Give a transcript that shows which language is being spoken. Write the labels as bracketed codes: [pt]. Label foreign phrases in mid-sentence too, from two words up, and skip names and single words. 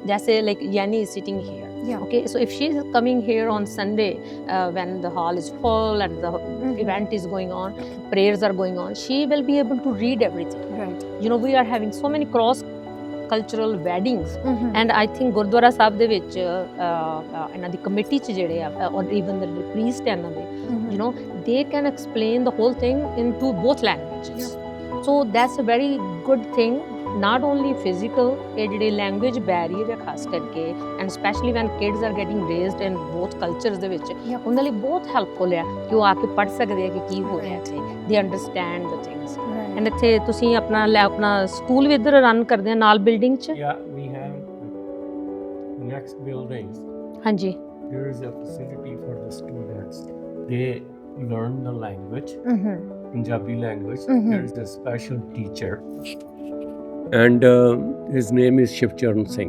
[en] Just say like Yanni is sitting here. Yeah. Okay, so if she is coming here on Sunday when the hall is full and the Mhm. event is going on, prayers are going on, she will be able to read everything. Right. You know, we are having so many cross cultural weddings, Mhm. and I think [pa] ਗੁਰਦੁਆਰਾ ਸਾਹਿਬ ਦੇ ਵਿੱਚ ਇਹਨਾਂ ਦੀ ਕਮੇਟੀ ਚ ਜਿਹੜੇ ਆ [en] or even the priest [pa] ਇਹਨਾਂ ਦੇ, [en] Mhm. you know, they can explain the whole thing into both languages. So that's a very good thing. Not only physical, [pa] ਇਹ ਜਿਹੜੇ [en] language barrier [pa] ਹੈ ਖਾਸ ਕਰਕੇ, [en] and especially when kids are getting raised in both cultures [pa] ਦੇ ਵਿੱਚ, [en] Yep. [pa] ਉਹਨਾਂ ਲਈ ਬਹੁਤ helpful ਹੈ ਕਿ ਉਹ ਆ ਕੇ ਪੜ੍ਹ ਸਕਦੇ ਆ ਕਿ ਕੀ ਹੋ ਰਿਹਾ ਇੱਥੇ, [en] they understand the things. Right. [pa] ਐਂਡ ਇੱਥੇ ਤੁਸੀਂ ਆਪਣਾ ਸਕੂਲ ਵੀ ਇੱਧਰ ਰਨ ਕਰਦੇ ਆ ਨਾਲ ਬਿਲਡਿੰਗ 'ਚ? [en] Yeah, we have next building. [pa] ਹਾਂਜੀ। [en] There is a facility for the students. They learn the language, Mhm. Punjabi language. Mhm. There is a special teacher, and his name is Shivcharan Singh,